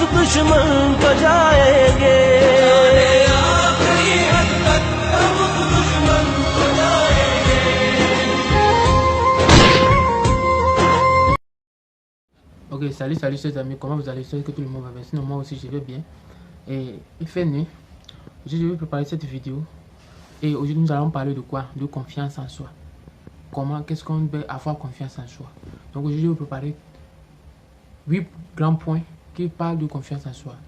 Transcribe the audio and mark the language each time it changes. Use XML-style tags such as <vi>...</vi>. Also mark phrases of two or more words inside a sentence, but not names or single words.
<hi>दुश्मन तो जाएंगे, आखिरी हद तक हम दुश्मन तो जाएंगे।</hi> <fr>Ok, salut chers amis, comment vous allez? J'espère que tout le monde va bien. Sinon moi aussi je vais bien. Et il fait nuit. Aujourd'hui je vais préparer cette vidéo. Et aujourd'hui nous allons parler de quoi? De confiance en soi. Comment, qu'est-ce qu'on peut avoir confiance en soi? Donc aujourd'hui je vais préparer 8 grands points qui parlent de confiance en soi.</fr>